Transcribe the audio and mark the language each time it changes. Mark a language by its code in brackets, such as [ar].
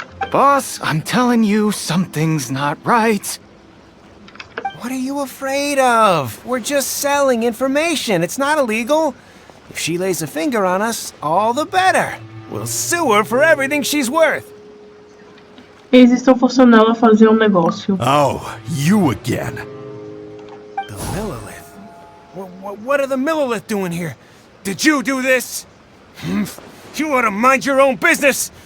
[en] Boss, I'm telling you, something's not right. What are you afraid of? We're just selling information. It's not illegal. If she lays a finger on us, all the better. We'll sue her for everything she's worth. [pt] Eles estão forçando ela a fazer negócio. [en] Oh, you again. The Millilith. What are the Millilith doing here? Did you do this? You ought to mind your own business.